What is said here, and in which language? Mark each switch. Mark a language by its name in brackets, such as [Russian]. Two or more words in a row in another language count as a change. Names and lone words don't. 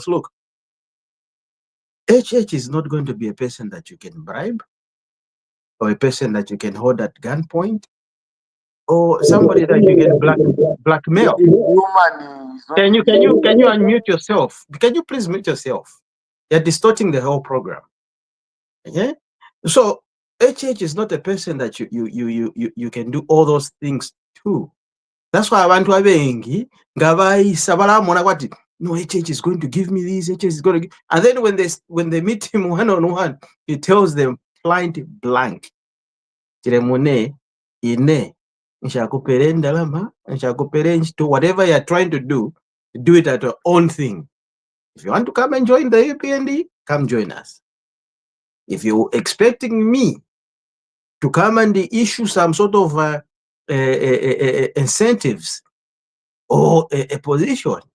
[English] Look, HH is not going to be a person that you can bribe, or a person that you can hold at gunpoint, or somebody that you can blackmail. Can you unmute yourself? Can you please mute yourself? You're distorting the whole program. Yeah. So HH is not a person that you can do all those things to. That's why [Bemba] abantu abengi ngabayisa balamona kwati [English] no, HH is going to give me this, HH is going to give, and then when they meet him one-on-one, he tells them point blank, [Bemba] Tiremone ine nshakupere ndalama nshakupere [English] to whatever you're trying to do it at your own thing. If you want to come and join the UPND, come join us. If you're expecting me to come and issue some sort of incentives or a position,